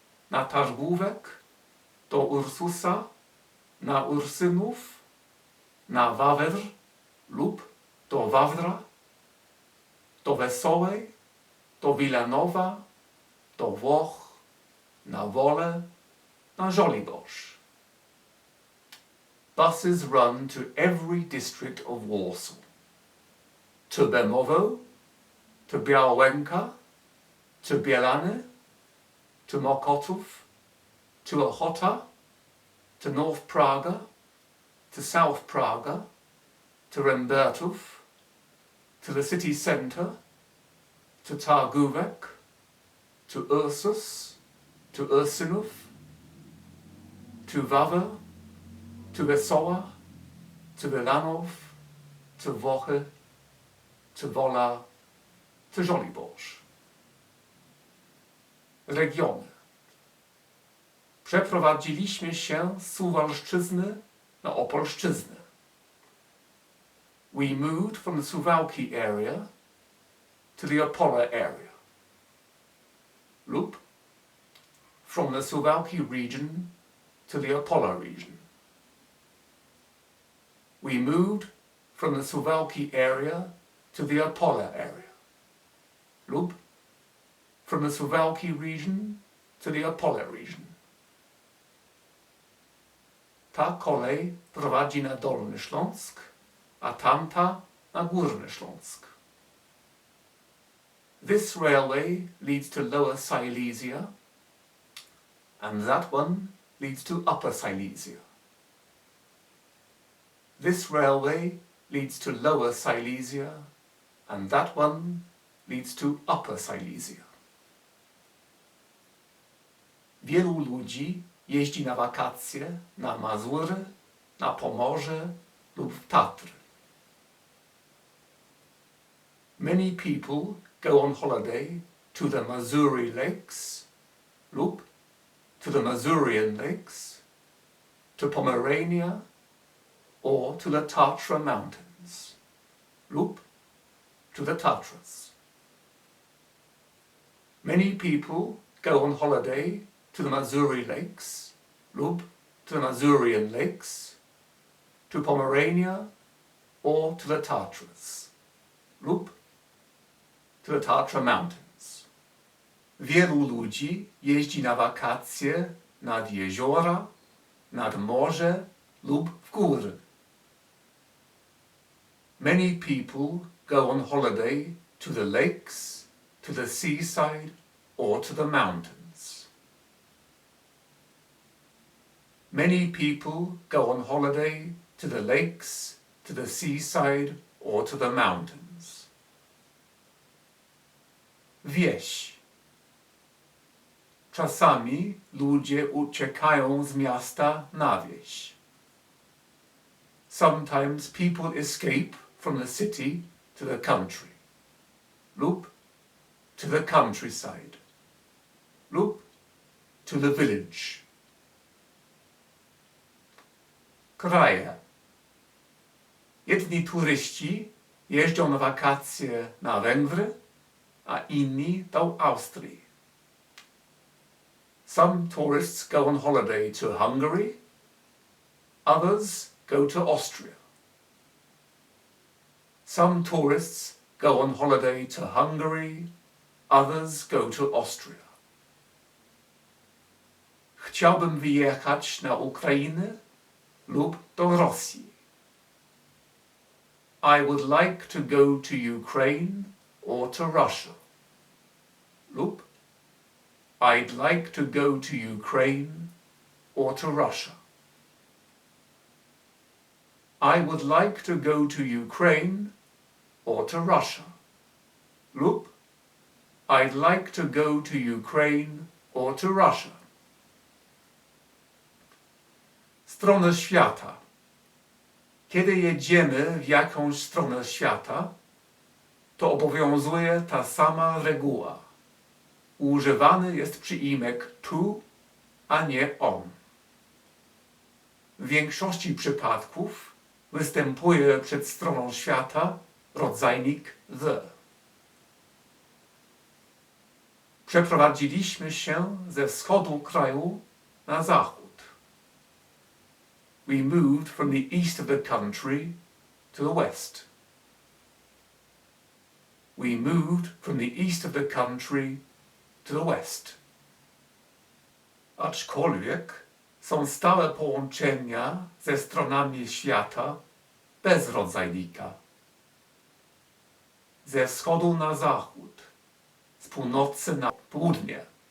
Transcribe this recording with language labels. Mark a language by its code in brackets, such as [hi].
[pl] na Targówek, do Ursusa, na Ursynów, na Wawr lub do Wawra, do Wesołej, do Wilanowa, do Włoch, na Wolę, na Żoliborz. [en] Buses run to every district of Warsaw. To Bemowo, to Białęka, to Bielany, to Mokotów, to Ochota, to North Praga, to South Praga, to Rembertów, to the city centre, to Targówek, to Ursus, to Ursynów, to Wawel, to Wesoła, to Wilanów, to Włochy, to Wola, to Żoliborz. [pl] Regiony. Przeprowadziliśmy się z Suwalszczyzny na Opolszczyznę. [en] We moved from the Suwałki area to the Opole area. Lub from the Suwałki region to the Opole region. We moved from the Suwałki area to the Opole area. Lub from the Suwałki region to the Opole region. [pl] Ta kolej prowadzi na Dolny Śląsk, a tamta na Górny Śląsk. [en] This railway leads to Lower Silesia, and that one leads to Upper Silesia. This railway leads to Lower Silesia, and that one leads to Upper Silesia. [pl] Wielu ludzi jeździ na wakacje na Mazury, na Pomorze lub w Tatry. [en] Many people go on holiday to the Mazuri Lakes lub to the Mazurian Lakes, to Pomerania or to the Tatra Mountains lub to the Tatras. Many people go on holiday to the Mazuri Lakes lub to the Mazurian Lakes, to Pomerania or to the Tatras lub to the Tatra Mountains. [pl] Wielu ludzi jeździ na wakacje nad jeziora, nad morze lub w góry. [en] Many people go on holiday to the lakes, to the seaside or to the mountains. Many people go on holiday to the lakes, to the seaside or to the mountains. [pl] Wieś. Czasami ludzie uciekają z miasta na wieś. [en] Sometimes people escape from the city to the country, lub to the countryside, lub to the village. [pl] Kraje. Jedni turyści jeżdżą na wakacje na Węgry, a inni do Austrii. [en] Some tourists go on holiday to Hungary, others go to Austria. Some tourists go on holiday to Hungary, others go to Austria. [pl] Chciałbym wyjechać na Ukrainę lub do Rosji. [en] I would like to go to Ukraine or to Russia. Lub I'd like to go to Ukraine or to Russia. I would like to go to Ukraine or to Russia. Lub I'd like to go to Ukraine or to Russia. [pl] Stronę świata. Kiedy jedziemy w jakąś stronę świata, to obowiązuje ta sama reguła. Używany jest przyimek tu, a nie on. W większości przypadków występuje przed stroną świata rodzajnik the. Przeprowadziliśmy się ze wschodu kraju na zachód. [en] We moved from the east of the country to the west. We moved from the east of the country to the west. [pl] Aczkolwiek są stałe połączenia ze stronami świata bez rodzajnika. Ze wschodu na zachód, z północy na południe.